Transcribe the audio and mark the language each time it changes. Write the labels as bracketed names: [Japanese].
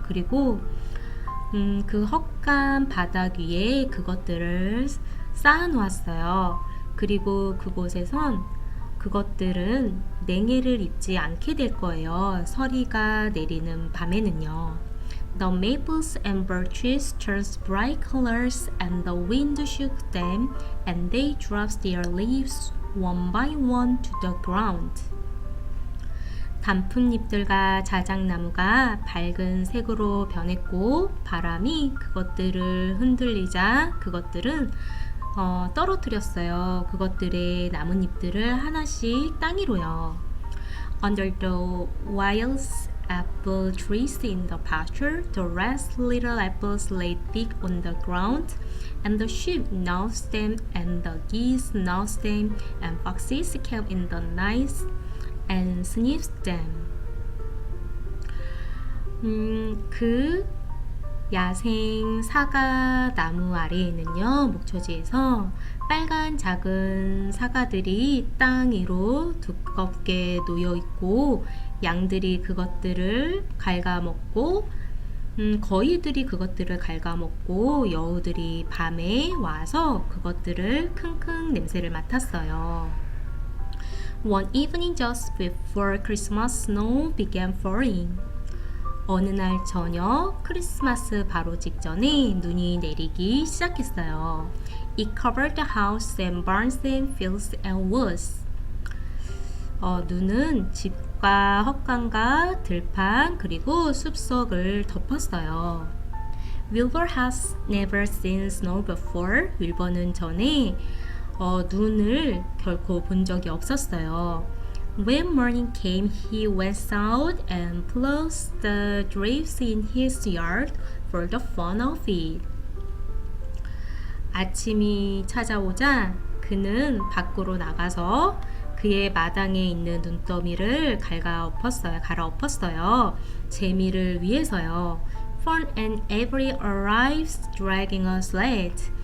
[Korean] 그리고 그 헛간 바닥 위에 그것들을 쌓아 놓았어요. 그리고 그곳에선 그것들은 냉해를 입지 않게 될 거예요. 서리가 내리는 밤에는요. [English] The maples and birches turned bright colors and the wind shook them and they dropped their leaves one by one to the ground. [Korean] 단풍잎들과 자작나무가 밝은 색으로 변했고 바람이 그것들을 흔들리자 그것들은 떨어뜨렸어요. 그것들의 나뭇잎들을 하나씩 땅 위로요. [English] Under the wild apple trees in the pasture, the red little apples lay thick on the ground, and the sheep gnawed them, and the geese gnawed them, and foxes came in the night and sniffed them. [Korean] 그 야생 사과 나무 아래에는요, 목초지에서 빨간 작은 사과들이 땅 위로 두껍게 놓여 있고, 양들이 그것들을 갉아먹고, 거위들이 그것들을 갉아먹고, 여우들이 밤에 와서 그것들을 킁킁 냄새를 맡았어요. [English] One evening just before Christmas, snow began falling. [Korean] 어느 날 저녁 크리스마스 바로 직전에 눈이 내리기 시작했어요. [English] It covered the house and barns and fields and woods. [Korean] 눈은 집과 헛간과 들판 그리고 숲속을 덮었어요. [English] Wilbur has never seen snow before. [Korean] 윌버는 전에 눈을 결코 본 적이 없었어요. [English] When morning came, he went out and plucked the grapes in his yard for the fun of it. [Korean] 아침이 찾아오자 그는 밖으로 나가서 그의 마당에 있는 눈더미를 갈아엎었어요. 재미를 위해서요. [English] Fun and Avery arrived dragging a sled.